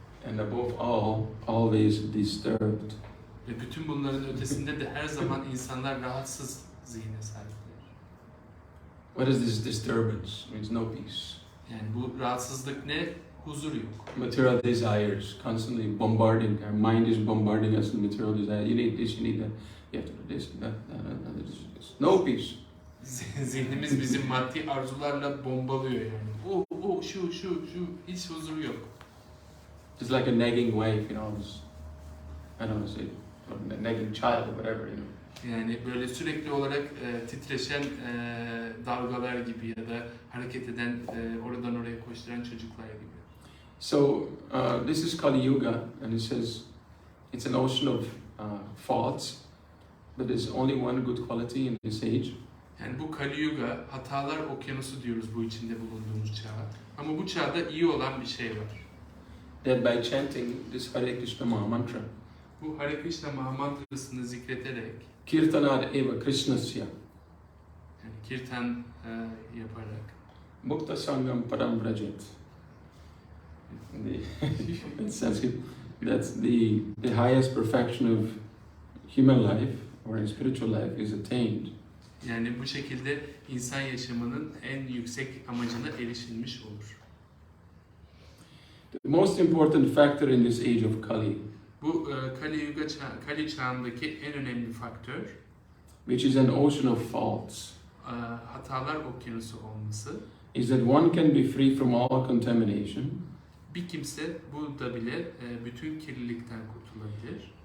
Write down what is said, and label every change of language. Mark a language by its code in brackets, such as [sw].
[en] And above all, always disturbed. [tr] Ve bütün bunların ötesinde de her zaman insanlar rahatsız zihne sahipler. [en] What is this disturbance? It means no peace. [tr] Yani bu rahatsızlık ne? Huzur yok. [en] Material desires, constantly bombarding. Our mind is bombarding us with material desires. You need this, you need that. You have to do this, that, this. No peace. [tr] Zihnimiz bizim maddi arzularla bombalıyor yani. O, şu, hiç huzur yok. [en] Just like a nagging wife, I don't know, say, or a nagging child or whatever, [tr] Yani böyle sürekli olarak titreşen dalgalar gibi ya da hareket eden, oradan oraya koşturan çocuklar gibi. [en] So this is Kali Yuga, and it says it's an ocean of faults, but there's only one good quality in this age. [tr] Yani bu Kali Yuga, hatalar okyanusu diyoruz bu içinde bulunduğumuz çağa. Ama bu çağda iyi olan bir şey var. [en] That by chanting this Hare Krishna Maha Mantra, [tr] Bu Hare Krishna Maha Mantrasını zikrederek, [sa] Kirtanad eva Krishnasya, [tr] yani kirtan yaparak, [sa] Mukta Sangam Param Vrajet. [en] In Sanskrit, that's the highest perfection of human life or in spiritual life is attained. [tr] yani bu şekilde insan yaşamının en yüksek amacına erişilmiş olur. [en] The most important factor in this age of Kali, [tr] Bu Kali Yuga Kali çağındaki en önemli faktör, [en] which is an ocean of faults, [tr] hatalar okyanusu olması. [en] is that one can be free from all contamination [tr] Bir kimse burada bile bütün kirlilikten kurtulabilir